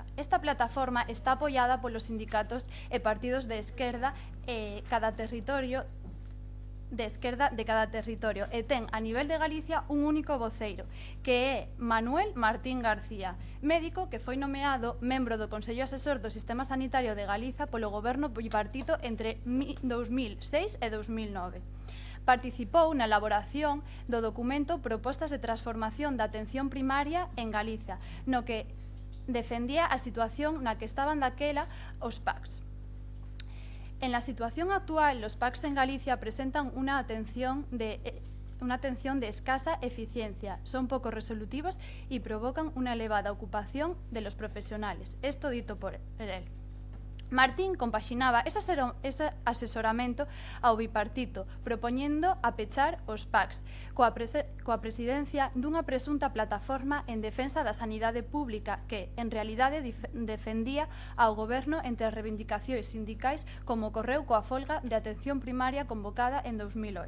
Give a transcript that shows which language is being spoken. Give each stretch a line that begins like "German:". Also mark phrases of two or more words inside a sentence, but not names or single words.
Galician: Esta plataforma está apoiada polos sindicatos e partidos de esquerda de cada territorio e ten a nivel de Galicia un único voceiro, que é Manuel Martín García, médico que foi nomeado membro do Consello Asesor do Sistema Sanitario de Galiza polo goberno bipartito entre 2006 e 2009. Participou na elaboración do documento Propostas de Transformación da Atención Primaria en Galicia, no que defendía a situación na que estaban daquela os PACs.
Spanish: En la situación actual, los PACs en Galicia presentan una atención de escasa eficiencia, son poco resolutivos y provocan una elevada ocupación de los profesionales.
Galician: Esto dito por él. Martín compaxinaba ese asesoramento ao bipartito, propoñendo a pechar os PACs, coa presidencia dunha presunta plataforma en defensa da sanidade pública que, en realidade, defendía ao goberno entre as reivindicacións sindicais como ocorreu coa folga de atención primaria convocada en 2008.